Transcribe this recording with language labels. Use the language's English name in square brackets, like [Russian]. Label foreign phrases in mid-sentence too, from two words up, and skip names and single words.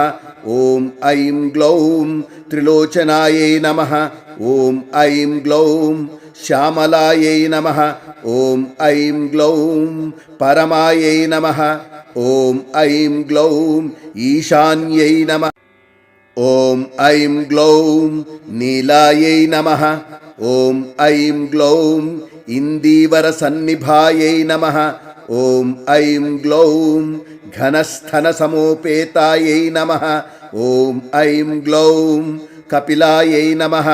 [Sanskrit] Om Aim Glaum Trilochanayai Namaha. Om Aim Glaum Shyamalaya Namaha. Om Aim Glaum Paramaya Namaha. Om Aim Glaum Ishanyai Namaha. ఓం ఐం గ్లౌం నీలాయై నమః. ఓం ఐం గ్లౌం ఇందీవర సన్నిభాయై నమః. ఓం ఐం గ్లౌం ఘనస్థన సమోపేతాయై నమః. ఓం ఐం గ్లౌం కపిలాయై నమః.